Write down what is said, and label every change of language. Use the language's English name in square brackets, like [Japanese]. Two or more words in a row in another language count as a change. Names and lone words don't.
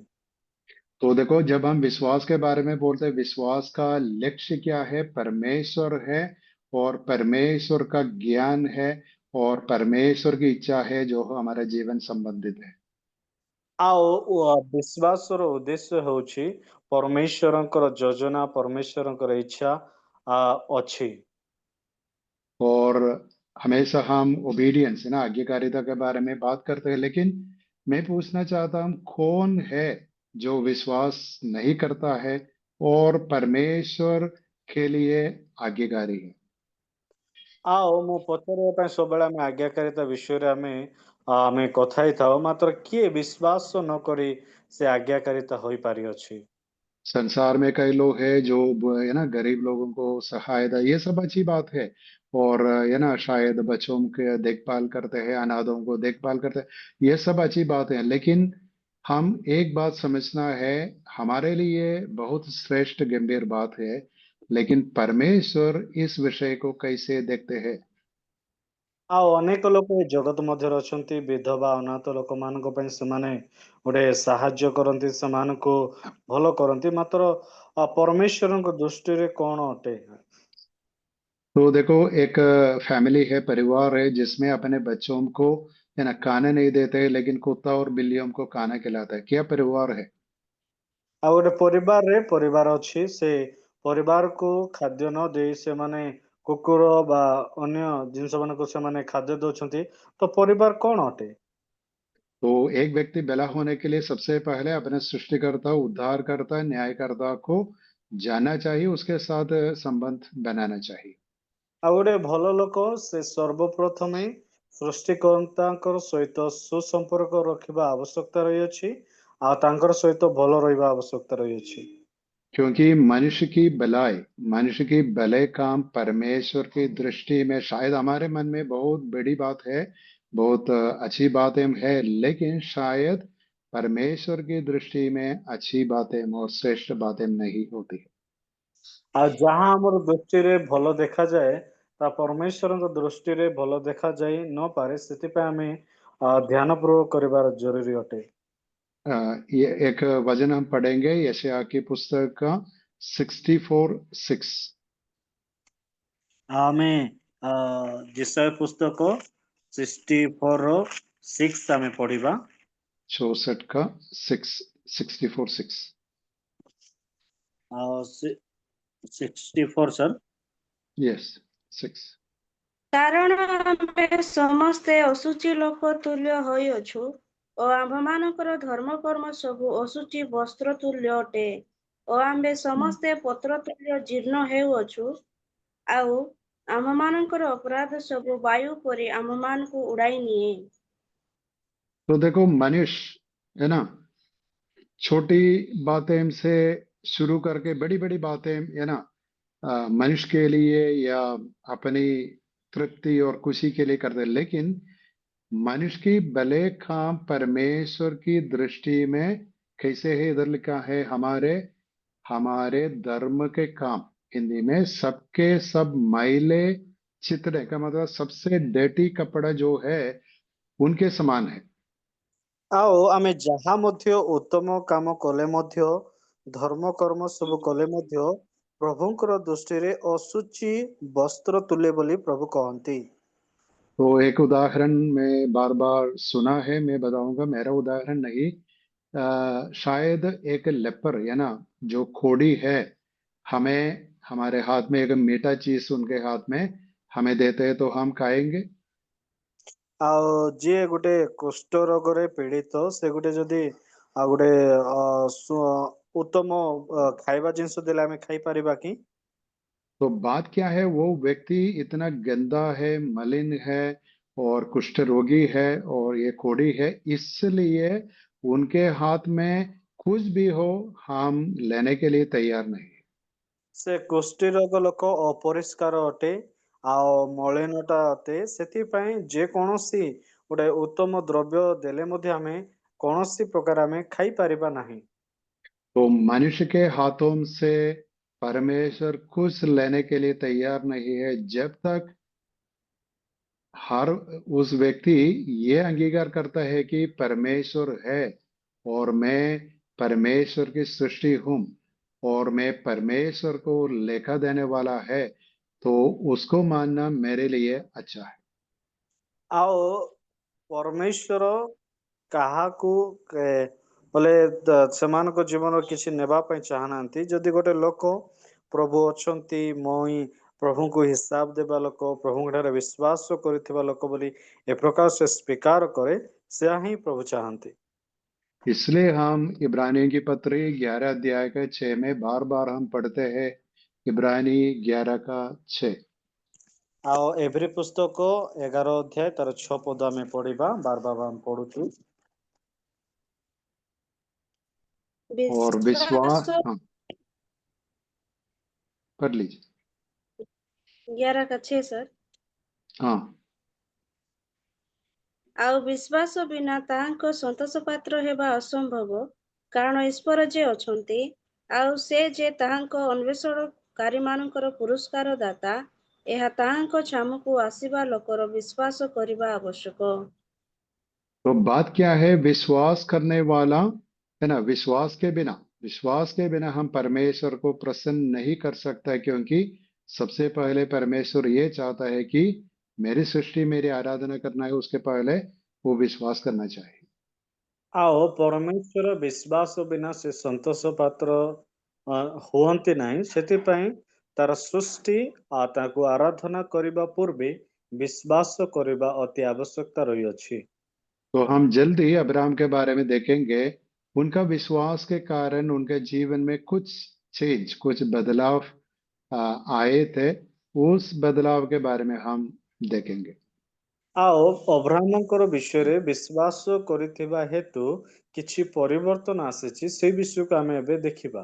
[Hindi] तो देखो, जब हम विश्वास के बारे में बोलते हैं, विश्वास का लक्ष्य क्या है, परमेश्वर है, और परमेश्वर का ज्ञान है, और परमेश्वर की इच्छा है जो हमारे जीवन संबंधित है। [Odia] ଆଉ ବିଶ୍ୱାସର ଉଦ୍ଦେଶ୍ୟ ହେଉଛି ପରମେଶ୍ୱରଙ୍କର ଯୋଜନା ପରମେଶ୍ୱରଙ୍କର ଇଚ୍ଛା ଅଛି। [Hindi] और हमेशा हम ओबीडियंस है ना, आज्ञाकारिता के बारे में बात करते हैं, लेकिन मैं पूछना चाहता हूँ, कौन है जो विश्वास नहीं करता है और परमेश्वर के लिए आज्ञाकारी है। [Odia] ଆଉ ମୁଁ ପଚାରିବା ପାଇଁ ସବୁବେଳେ ଆମେ ଆଜ୍ଞାକାରିତା ବିଷୟରେ ଆମେ କଥା ହେଇଥାଉ ମାତ୍ର କିଏ ବିଶ୍ୱାସ ନ କରି ସେ ଆଜ୍ଞାକାରିତା ହୋଇପାରିଅଛି। [Hindi] संसार में कई लोग हैं जो है ना गरीब लोगों को सहायता, ये सब अच्छी बात है। और है ना शायद बच्चों के देखभाल करते हैं, अनाथों को देखभाल करते हैं, ये सब अच्छी बात है। लेकिन हम एक बात समझना है, हमारे लिए बहुत श्रेष्ठ गंभीर बात है, लेकिन परमेश्वर इस विषय को कैसे देखते हैं। [Odia] ଆଉ ଅନେକ ଲୋକ ଏ ଜଗତ ମଧ୍ୟରେ ଅଛନ୍ତି, ବିଧବା ଅନାଥ ଲୋକମାନଙ୍କ ପାଇଁ ସେମାନେ ଗୋଟେ ସାହାଯ୍ୟ କରନ୍ତି, ସେମାନଙ୍କୁ ଭଲ କରନ୍ତି, ମାତ୍ର ପରମେଶ୍ୱରଙ୍କ ଦୃଷ୍ଟିରେ କଣ ଅଟେ? [Hindi] तो देखो, एक फैमिली है, परिवार है, जिसमें अपने बच्चों को है ना खाना नहीं देते, लेकिन कुत्ता और बिल्लियों को खाना खिलाता है, क्या परिवार है। [Odia] ଆଉ ଗୋଟେ ପରିବାରରେ ପରିବାର ଅଛି, ସେ ପରିବାରକୁ ଖାଦ୍ୟ ନ ଦେଇ ସେମାନେ କୁକୁର ବା ଅନ୍ୟ ଜିନିଷ ମାନଙ୍କୁ ସେମାନେ ଖାଦ୍ୟ ଦଉଛନ୍ତି, ତ ପରିବାର କଣ ଅଟେ? [Hindi] तो एक व्यक्ति भला होने के लिए सबसे पहले अपने सृष्टिकर्ता, उद्धारकर्ता, न्यायकर्ता को जानना चाहिए, उसके साथ संबंध बनाना चाहिए। [Odia] ଆଉ ଗୋଟେ ଭଲ ଲୋକ ସେ ସର୍ବପ୍ରଥମେ ସୃଷ୍ଟିକର୍ତ୍ତାଙ୍କର ସହିତ ସୁସମ୍ପର୍କ ରଖିବା ଆବଶ୍ୟକତା ରହିଅଛି, ଆଉ ତାଙ୍କର ସହିତ ଭଲ ରହିବା ଆବଶ୍ୟକତା ରହିଅଛି। [Hindi] क्योंकि मनुष्य की भलाई, मनुष्य की भले काम परमेश्वर की दृष्टि में शायद हमारे मन में बहुत बड़ी बात है, बहुत अच्छी बातें है, लेकिन शायद परमेश्वर की दृष्टि में अच्छी बातें और श्रेष्ठ बातें नहीं होती। [Odia] ଆଉ ଯାହା ଆମର ଦୃଷ୍ଟିରେ ଭଲ ଦେଖାଯାଏ, ତା ପରମେଶ୍ୱରଙ୍କ ଦୃଷ୍ଟିରେ ଭଲ ଦେଖାଯାଇ ନପାରେ, ସେଥିପାଇଁ ଆମେ ଧ୍ୟାନପୂର୍वक କରିବାର ଜରୁରୀ ଅଟେ। [Hindi] ये एक वचन हम पढ़ेंगे यशायाह की पुस्तक का 64:6। [Odia] ଆମେ ଯେସାୟା ପୁସ୍ତକ 64:6 ଆମେ ପଢିବା। [Hindi] 64 का 6, 64:6। [Odia] ଆଉ 64 sir। [Hindi] यस, 6। [Odia] କାରଣ ଆମେ ସମସ୍ତେ ଅଶୁଚି ଲୋକ ତୁଲ୍ୟ ହୋଇଅଛୁ ଓ ଆମ୍ଭମାନଙ୍କର ଧର୍ମକର୍ମ ସବୁ ଅଶୁଚି ବସ୍ତ୍ର ତୁଲ୍ୟ ଅଟେ ଓ ଆମ୍ଭେ ସମସ୍ତେ ପତ୍ର ତୁଲ୍ୟ ଜୀର୍ଣ୍ଣ ହେଉଅଛୁ, ଆଉ ଆମ୍ଭମାନଙ୍କର ଅପରାଧ ସବୁ ବାୟୁ ପରି ଆମ୍ଭମାନଙ୍କୁ ଉଡ଼ାଇ ନିଏ। [Hindi] तो देखो, मनुष्य है ना छोटी बातें से शुरू करके बड़ी बड़ी बातें है ना मनुष्य के लिए या अपनी तृप्ति और खुशी के लिए करते हैं, लेकिन मनुष्य की भले काम परमेश्वर की दृष्टि में कैसे है, इधर लिखा है हमारे हमारे धर्म के काम, हिंदी में सबके सब मैले चितने का मतलब सबसे डर्टी कपड़ा जो है उनके समान है। [Odia] ଆଉ ଆମେ ଯାହା ମଧ୍ୟ ଉତ୍ତମ କାମ କଲେ ମଧ୍ୟ, ଧର୍ମ କର୍ମ ସବୁ କଲେ ମଧ୍ୟ ପ୍ରଭୁଙ୍କର ଦୃଷ୍ଟିରେ ଅଶୁଚି ବସ୍ତ୍ର ତୁଲେ ବୋଲି ପ୍ରଭୁ କହନ୍ତି। [Hindi] तो एक उदाहरण मैं बार बार सुना है, मैं बताऊंगा, मेरा उदाहरण नहीं। शायद एक लेपर है ना जो खोड़ी है, हमें हमारे हाथ में एक मीठा चीज उनके हाथ में हमें देते हैं तो हम खाएंगे। [Odia] ଆଉ ଯିଏ ଗୋଟେ କୁଷ୍ଠ ରୋଗରେ ପୀଡ଼ିତ, ସେ ଗୋଟେ ଯଦି ଆଉ ଗୋଟେ ଉତ୍ତମ ଖାଇବା ଜିନିଷ ଦେଲେ ଆମେ ଖାଇପାରିବା କି? [Hindi] तो बात क्या है, वो व्यक्ति इतना गंदा है, मलिन है और कुष्ठ रोगी है और ये कोढ़ी है, इसलिए उनके हाथ में कुछ भी हो हम लेने के लिए तैयार नहीं। [Odia] ସେ କୁଷ୍ଠି ରୋଗ ଲୋକ ଅପରିଷ୍କାର ଅଟେ ଆଉ ମଳିନଟା ଅଟେ, ସେଥିପାଇଁ ଯେକୌଣସି ଗୋଟେ ଉତ୍ତମ ଦ୍ରବ୍ୟ ଦେଲେ ମଧ୍ୟ ଆମେ କୌଣସି ପ୍ରକାର ଆମେ ଖାଇପାରିବା ନାହିଁ। [Hindi] तो मनुष्य के हाथों से परमेश्वर कुछ लेने के लिए तैयार नहीं है, जब तक हर उस व्यक्ति ये अंगीकार करता है कि परमेश्वर है और मैं परमेश्वर की सृष्टि हूं और मैं परमेश्वर को लेखा देने वाला है, तो उसको मानना मेरे लिए अच्छा है। [Odia] ଆଉ ପରମେଶ୍ୱର କାହାକୁ ବୋଲେ ସେମାନଙ୍କ ଜୀବନ କିଛି ନେବା ପାଇଁ ଚାହାନ୍ତି। ଯଦି ଗୋଟେ ଲୋକ ପ୍ରଭୁ ଅଛନ୍ତି, ମୁଇଁ ପ୍ରଭୁଙ୍କୁ ହିସାବ ଦେବା ଲୋକ, ପ୍ରଭୁଙ୍କ ଠାରେ ବିଶ୍ୱାସ କରିଥିବା ଲୋକ ବୋଲି ଏ ପ୍ରକାର ସେ ସ୍ୱୀକାର କରେ, ସେୟା ହିଁ ପ୍ରଭୁ ଚାହାନ୍ତି। [Hindi] इसलिए हम इब्रानियों की पत्री 11 अध्याय के 6 में बार बार हम पढ़ते हैं, इब्रानी 11 का 6। [Odia] ଆଉ ଏଭ୍ରି ପୁସ୍ତକ 11 ଅଧ୍ୟାୟ ତାର 6 ପଦ ଆମେ ପଢିବା, ବାର ବାର ଆମେ ପଢୁଛୁ। [Hindi] और विश्वास, [Odia] ବିଶ୍ୱାସ [Hindi] हाँ, पढ़ लीजिए। 11 का 6 सर। हाँ। [Odia] ଆଉ ବିଶ୍ୱାସ ବିନା ତାହାଙ୍କ ସନ୍ତୋଷ ପାତ୍ର ହେବା ଅସମ୍ଭବ, କାରଣ ଈଶ୍ୱର ଯେ ଅଛନ୍ତି, ଆଉ ସେ ଯେ ତାହାଙ୍କ ଅନ୍ୱେଷଣକାରୀମାନଙ୍କର ପୁରସ୍କାର ଦାତା, ଏହା ତାହାଙ୍କ ଛାମୁକୁ ଆସିବା ଲୋକର ବିଶ୍ୱାସ କରିବା ଆବଶ୍ୟକ। [Hindi] तो बात क्या है, विश्वास करने वाला है ना, विश्वास के बिना हम परमेश्वर को प्रसन्न नहीं कर सकता, क्योंकि सबसे पहले परमेश्वर ये चाहता है कि मेरी सृष्टि मेरी आराधना करना है, उसके पहले वो विश्वास करना चाहिए। [Odia] ଆଉ ପରମେଶ୍ୱର ବିଶ୍ୱାସ ବିନା ସେ ସନ୍ତୋଷ ପାତ୍ର ହୁଅନ୍ତି ନାହିଁ। ସେଥିପାଇଁ ତାର ସୃଷ୍ଟି ତାକୁ ଆରାଧନା କରିବା ପୂର୍ବେ ବିଶ୍ୱାସ କରିବା ଅତି ଆବଶ୍ୟକତା ରହିଅଛି। [Hindi] तो हम जल्दी अब्राहम के बारे में देखेंगे। उनका विश्वास के कारण उनके जीवन में कुछ बदलाव आए थे। उस बदलाव के बारे में हम देखेंगे। [Odia] ଆଉ ଅବ୍ରାହ୍ମଙ୍କର ବିଷୟରେ ବିଶ୍ୱାସ କରିଥିବା ହେତୁ କିଛି ପରିବର୍ତ୍ତନ ଆସିଛି, ସେଇ ବିଷୟକୁ ଆମେ ଏବେ ଦେଖିବା।